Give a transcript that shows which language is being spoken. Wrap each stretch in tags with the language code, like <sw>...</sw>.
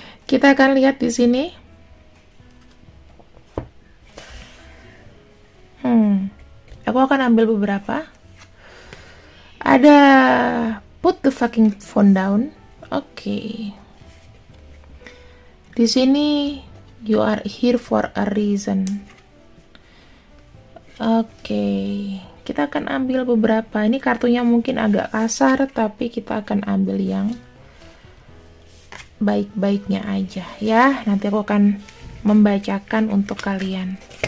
<id>Kita akan lihat di sini. Aku akan ambil beberapa. Ada</id> <en>put the fucking phone down.</en> <id>Oke. Di sini</id> <en>you are here for a reason.</en> <id>Oke. Kita akan ambil beberapa. Ini kartunya mungkin agak kasar, tapi kita akan ambil yang baik-baiknya aja ya. Nanti aku akan membacakan untuk kalian.</id>